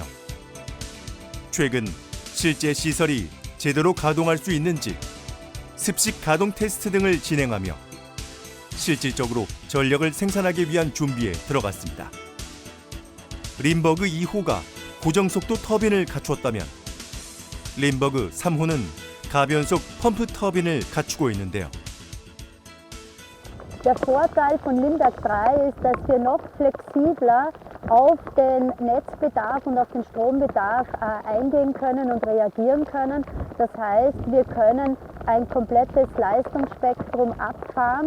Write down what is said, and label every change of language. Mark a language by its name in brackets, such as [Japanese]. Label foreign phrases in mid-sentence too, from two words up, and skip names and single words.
[Korean] 최근 실제 시설이 제대로 가동할 수 있는지 습식 가동 테스트 등을 진행하며 실질적으로 전력을 생산하기 위한 준비에 들어갔습니다. 림버그 2호가 고정속도 터빈을 갖추었다면 림버그 3호는 가변속 펌프 터빈을 갖추고 있는데요. [German] Der Vorteil von Limberg 3 ist, dass wir noch flexibler auf den Netzbedarf und auf den Strombedarf eingehen können und reagieren können. Das heißt, wir können ein komplettes Leistungsspektrum abfahren.